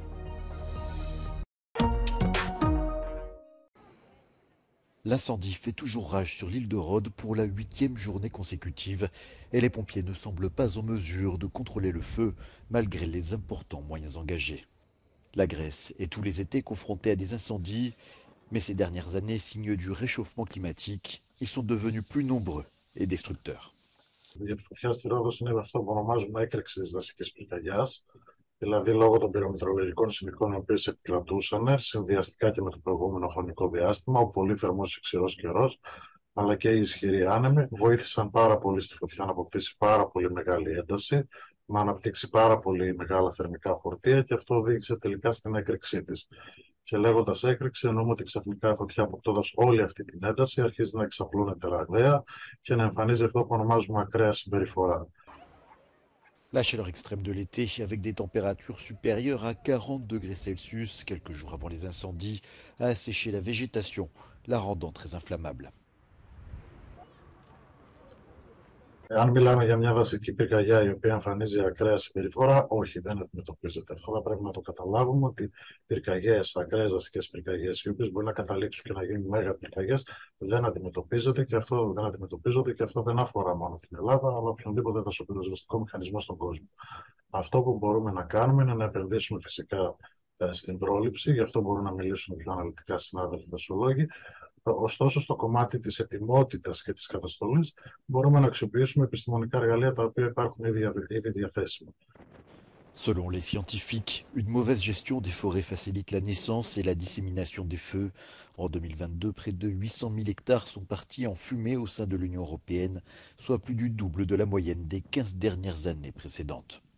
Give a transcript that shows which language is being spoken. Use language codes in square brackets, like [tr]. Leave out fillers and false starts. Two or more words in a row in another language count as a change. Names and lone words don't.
[fr] L'incendie fait toujours rage sur l'île de Rhodes pour la 8e journée consécutive et les pompiers ne semblent pas en mesure de contrôler le feu malgré les importants moyens engagés. La Grèce est tous les étés confrontée à des incendies, mais ces dernières années, signe du réchauffement climatique, ils sont devenus plus nombreux et destructeurs. [el] Για τη φωτιά στη Ρόδος είναι αυτό που ονομάζουμε έκρηξη της δασικής πυρκαγιάς, δηλαδή λόγω των πυρομετρολογικών συνθηκών οι οποίες επικρατούσαν, συνδυαστικά και με το προηγούμενο χρονικό διάστημα, ο πολύ θερμός και ξηρός καιρός, αλλά και οι ισχυροί άνεμοι, βοήθησαν πάρα πολύ στη φωτιά να αποκτήσει πάρα πολύ μεγάλη ένταση, να αναπτύξει πάρα πολύ μεγάλα θερμικά φορτία και αυτό οδήγησε τελικά στην έκρηξή της. Και λέγοντας έκρηξη, εννοούμε ότι ξαφνικά η φωτιά αποκτώντας όλη αυτή την ένταση αρχίζει να εξαπλώνεται ραγδαία και να εμφανίζει αυτό που ονομάζουμε ακραία συμπεριφορά. [fr] La chaleur extrême de l'été, avec des températures supérieures à 40 degrés Celsius, quelques jours avant les incendies, a asséché la végétation, la rendant très inflammable. [el] Αν μιλάμε για μια δασική πυρκαγιά η οποία εμφανίζει ακραία συμπεριφορά, όχι, δεν αντιμετωπίζεται. Αυτό θα πρέπει να το καταλάβουμε ότι πυρκαγιές, ακραίες δασικές πυρκαγιές, οι οποίες μπορεί να καταλήξουν και να γίνουν μέγα πυρκαγιές, δεν αντιμετωπίζονται και αυτό δεν αφορά μόνο την Ελλάδα, αλλά οποιονδήποτε δασοπυροσβεστικό μηχανισμό στον κόσμο. Αυτό που μπορούμε να κάνουμε είναι να επενδύσουμε φυσικά στην πρόληψη, γι' αυτό μπορούν να μιλήσουν πιο αναλυτικά συνάδελφοι δασολόγοι. Ωστόσο, στο κομμάτι της ετοιμότητας και της καταστολής μπορούμε να αξιοποιήσουμε επιστημονικά εργαλεία τα οποία υπάρχουν ήδη διαθέσιμα. [fr] Selon les scientifiques, une mauvaise gestion des forêts facilite la naissance et la dissémination des feux. En 2022, près de 800 000 hectares sont partis en fumée au sein de l'Union européenne, soit plus du double de la moyenne des 15 dernières années précédentes.